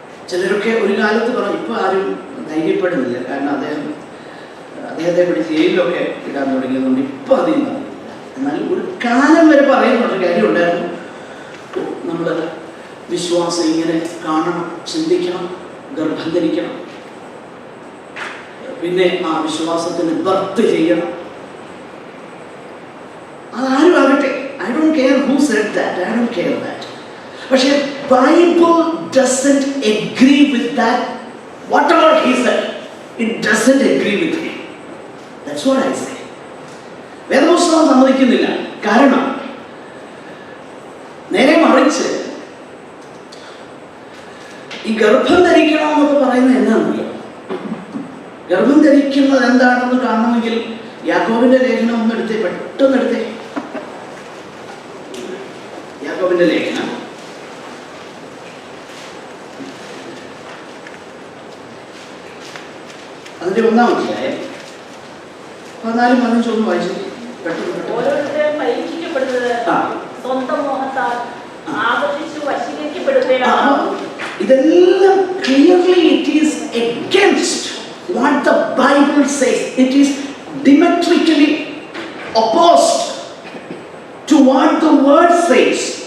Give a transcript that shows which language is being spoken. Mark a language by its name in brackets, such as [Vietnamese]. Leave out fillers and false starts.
[Malayalam] ചിലരൊക്കെ ഒരു കാലത്ത് പറഞ്ഞു, ഇപ്പൊ ആരും ധൈര്യപ്പെടുന്നില്ല. കാരണം അദ്ദേഹത്തെ പിടിച്ച് ജയിലിലൊക്കെ ഇടാൻ തുടങ്ങിയതുകൊണ്ട് ഇപ്പൊ അധികം പറയുന്നില്ല. എന്നാൽ ഒരു കാലം വരെ പറയുന്നൊരു കാര്യം ഉണ്ടായിരുന്നു. നമ്മൾ വിശ്വാസം ഇങ്ങനെ കാണണം, ചിന്തിക്കണം, ഗർഭം ധരിക്കണം, പിന്നെ ആ വിശ്വാസത്തിന് ബർത്ത് ചെയ്യണം. അതാരും ആകട്ടെ, [English] I don't care who said that, I don't care that. [Malayalam] പക്ഷേ [English] Bible doesn't agree with that. Whatever he said, it doesn't agree with me. That's what I say. [Malayalam] വേദപുസ്തകം സമ്മതിക്കുന്നില്ല. കാരണം നേരെ മറിച്ച് ഈ ഗർഭം ധരിക്കണം എന്നൊക്കെ പറയുന്നത് എന്താണെന്നറിയോ? ഗർഭം ധരിക്കുന്നത് എന്താണെന്ന് കാണണമെങ്കിൽ യാക്കോബിന്റെ ലേഖനം ഒന്ന് എടുത്തേ, പെട്ടെന്ന് എടുത്തേ. യാക്കോബിന്റെ ലേഖനം അതിന്റെ 1-ാം അധ്യായം 14-15 വായിച്ചു. പെട്ടെന്ന് ആകർഷിക്കപ്പെടുന്നത് സ്വന്തം മോഹത്താൽ ആകർഷിച്ചു വശീകരിക്കപ്പെടുകയാണ്. ഇതെല്ലാം [English] clearly it is against what the Bible says. It is diametrically opposed to what the word says.